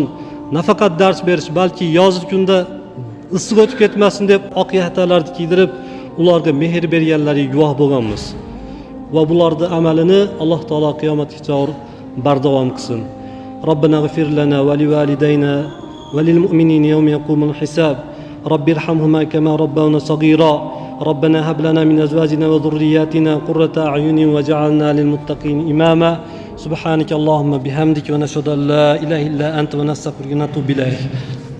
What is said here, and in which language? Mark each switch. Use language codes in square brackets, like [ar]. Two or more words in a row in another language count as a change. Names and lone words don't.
[uz] Nafaqat dars berish, balki yozgi kunda issiq o'tib ketmasin deb oq yaxtalarni kiydirib, ularga mehr berganlariga guvoh bo'lganmiz. Va bularning amalini Alloh taolo qiyomatgacha bardavom qilsin. [ar] ربنا اغفر لنا ولوالدينا وللمؤمنين يوم يقوم الحساب. رب ارحمهما كما ربياني صغيرا. ربنا هب لنا من أزواجنا وذرياتنا قرة أعين واجعلنا للمتقين إماما سبحانك اللهم بحمدك ونشهد أن لا إله إلا أنت ونستغفرك ونتوب إليك